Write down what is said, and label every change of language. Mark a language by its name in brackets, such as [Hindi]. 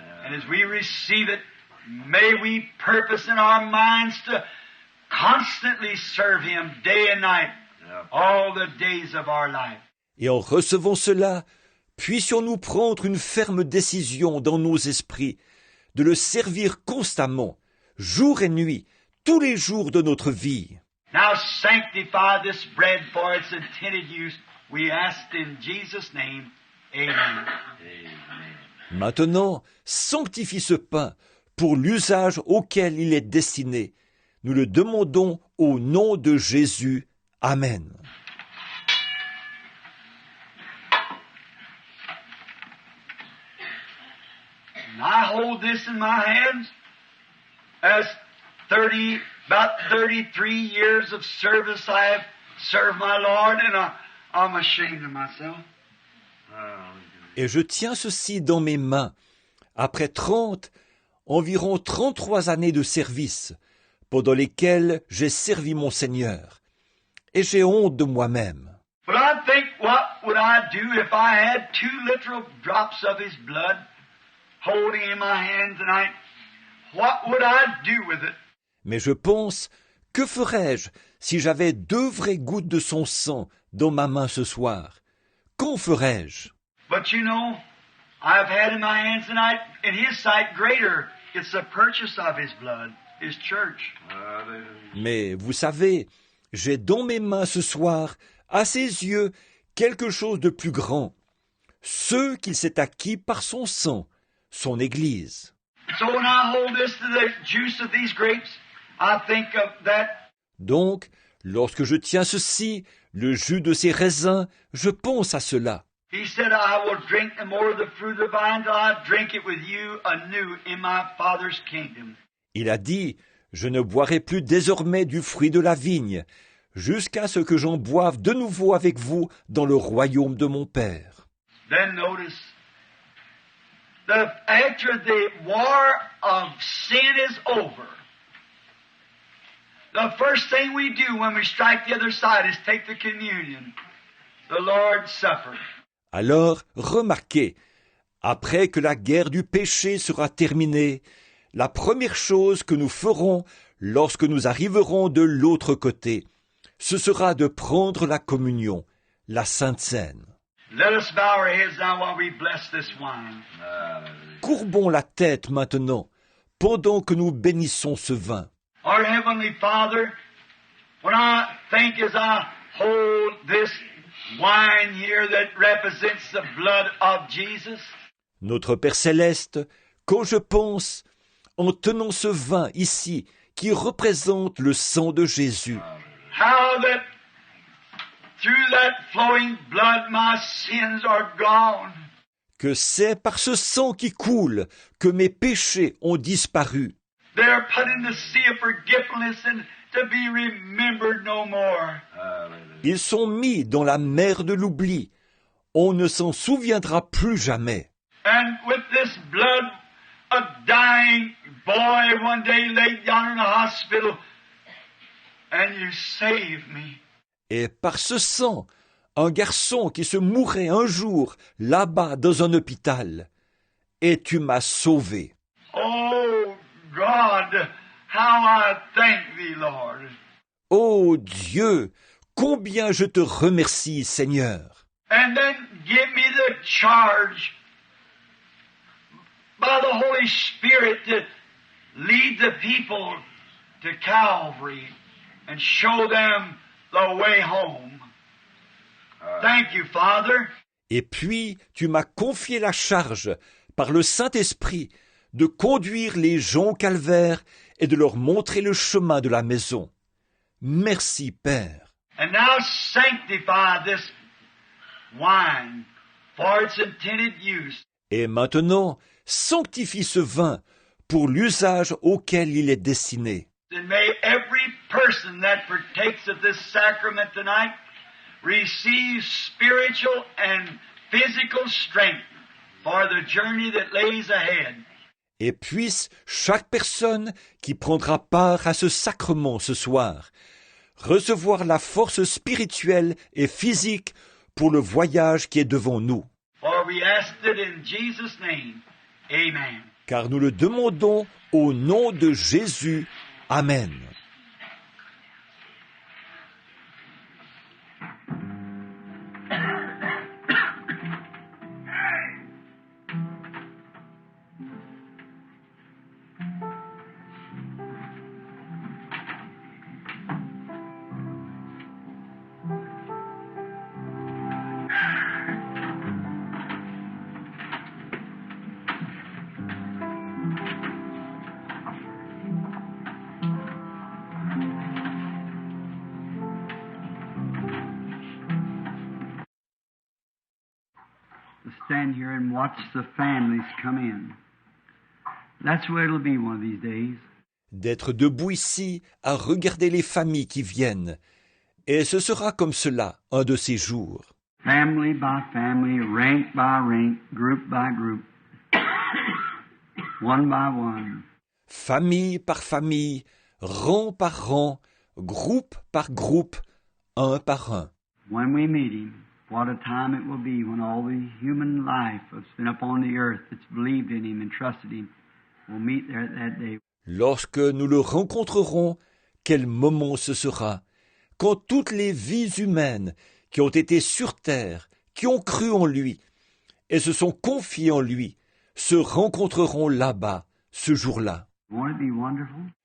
[English] And as we receive it, may we purpose in our minds to constantly serve Him day and night, all the days of our life. [French] Et en recevant cela, puissions-nous prendre une ferme décision dans nos esprits de le servir constamment, jour et nuit, tous les jours de notre vie. [English] Now sanctify this bread for its intended use. We ask in Jesus' name. Amen. [French] Maintenant, sanctifie ce pain pour l'usage auquel il est destiné. Nous le demandons au nom de Jésus. Amen. [English] And I hold this in my hands as about 33 years of service I have served my Lord, and I'm ashamed of myself. [French] Et je tiens ceci dans mes mains, après environ 33 années de service, pendant lesquelles j'ai servi mon Seigneur. Et j'ai honte de moi-même. [English] But I think, what would I do if I had 2 literal drops of His blood holding in my hand tonight? What would I do with it? [French] Mais je pense, que ferais-je si j'avais 2 vraies gouttes de son sang dans ma main ce soir? Qu'en ferais-je? [English] But you know, I've had in my hands tonight, in His sight, greater. It's the purchase of His blood, His church. [French] Mais vous savez, j'ai dans mes mains ce soir, à ses yeux, quelque chose de plus grand. Ce qu'il s'est acquis par son sang, son Église. [English] So when I hold this to the juice of these grapes, I think of that. [French] Donc, lorsque je tiens ceci, le jus de ces raisins, je pense à cela. [English] He said, I will drink no more of the fruit of the vine till I drink it with you anew in my Father's kingdom. [French] Il a dit, je ne boirai plus désormais du fruit de la vigne, jusqu'à ce que j'en boive de nouveau avec vous dans le royaume de mon Père. [English] Then notice, after the war of sin is over, the first thing we do when we strike the other side is take the communion, the Lord's Supper. [French] Alors, remarquez, après que la guerre du péché sera terminée, la première chose que nous ferons lorsque nous arriverons de l'autre côté, ce sera de prendre la communion, la Sainte Seine. [English] Let us bow our heads now while we bless this wine. [French] Courbons la tête maintenant, pendant que nous bénissons ce vin. [English] Our Heavenly Father, when I think as I hold this wine here that represents the blood of Jesus, [French] Notre Père Céleste, quand je pense, en tenant ce vin ici, qui représente le sang de Jésus, [English] how that through that flowing blood my sins are gone. [French] que c'est par ce sang qui coule que mes péchés ont disparu. [English] They are put in the sea of forgetfulness and to be remembered no more. [French] Ils sont mis dans la mer de l'oubli. On ne s'en souviendra plus jamais. [English] And with this blood, a dying boy one day laid down in a hospital, and you saved me. [French] Et par ce sang, un garçon qui se mourrait un jour là-bas dans un hôpital. Et tu m'as sauvé. [English] Oh God, how I thank thee, Lord. [French] Ô Dieu, combien je te remercie, Seigneur. [English] And then give me the charge by the Holy Spirit to lead the people to Calvary and show them the way home. Thank you, Father. [French] Et puis, tu m'as confié la charge, par le Saint-Esprit, de conduire les gens au calvaire et de leur montrer le chemin de la maison. Merci, Père. [English] And now sanctify this wine for its intended use. [French] Et maintenant, sanctifie ce vin pour l'usage auquel il est destiné. [English] And may every person that partakes of this sacrament tonight receive spiritual and physical strength for the journey that lays ahead. [French] Et puisse chaque personne qui prendra part à ce sacrement ce soir recevoir la force spirituelle et physique pour le voyage qui est devant nous. [English] For we ask it in Jesus' name. Amen. [French] Car nous le demandons au nom de Jésus. Amen. [English] To stand here and watch the families come in. That's where it'll be one of these days. [French] D'être debout ici à regarder les familles qui viennent. Et ce sera comme cela un de ces jours. [English] Family by family, rank by rank, group by group, one by one. [French] Famille par famille, rang par rang, groupe par groupe, un par un. [English] When we meet Him, what a time it will be when all the human life that's been upon the earth that's believed in Him and trusted Him will meet there that day. [French] Lorsque nous le rencontrerons, quel moment ce sera, quand toutes les vies humaines qui ont été sur terre, qui ont cru en lui et se sont confiées en lui, se rencontreront là-bas, ce jour-là. [English] Won't it be wonderful?